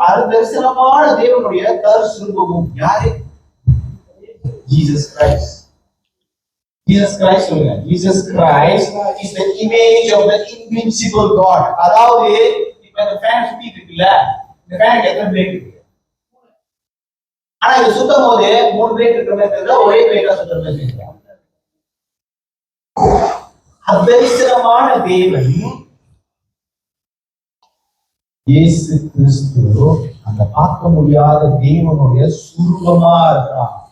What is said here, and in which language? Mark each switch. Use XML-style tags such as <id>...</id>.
<ta>தரிசனமான தேவனுடைய தற்சுரூபமும் யாரு? Jesus Christ.</ta> <en>Jesus Christ</en> <ta>சொல்லுங்க.</ta> <en>Jesus Christ is the image of the invincible God.</en> <ta>அதாவது இப்ப இந்த ஃபேன் சுத்திட்டு இருக்குல்ல, இந்த ஃபேனுக்கு எத்தனை பிளேட் இருக்கு? ஆனா இது சுத்தும் போது 3 பிளேட் இருக்கிற மாதிரி தெரியல, ஒரே பிளேட்டா சுத்துற மாதிரி தெரியல. அதரிசனமான தேவன் இயேசு கிறிஸ்து அந்த பார்க்க முடியாத தேவனுடைய சுரூபமா இருக்கிறான்.</ta>